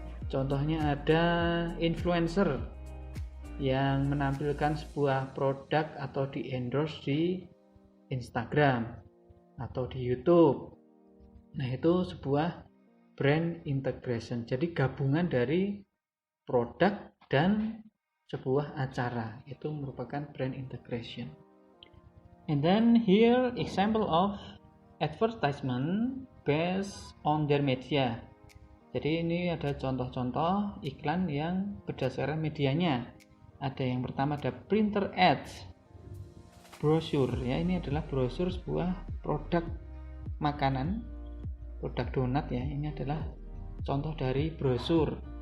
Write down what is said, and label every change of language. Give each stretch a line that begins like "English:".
Indonesian: Contohnya ada influencer yang menampilkan sebuah produk atau di endorse di Instagram atau di YouTube. Nah, itu sebuah brand integration. Jadi gabungan dari produk dan sebuah acara. Itu merupakan brand integration.
English: And then here example of advertisement based on their media.
Indonesian: Jadi ini ada contoh-contoh iklan yang berdasarkan medianya. Ada yang pertama ada printer ads, brosur ya, ini adalah brosur sebuah produk makanan, produk donat ya, ini adalah contoh dari brosur.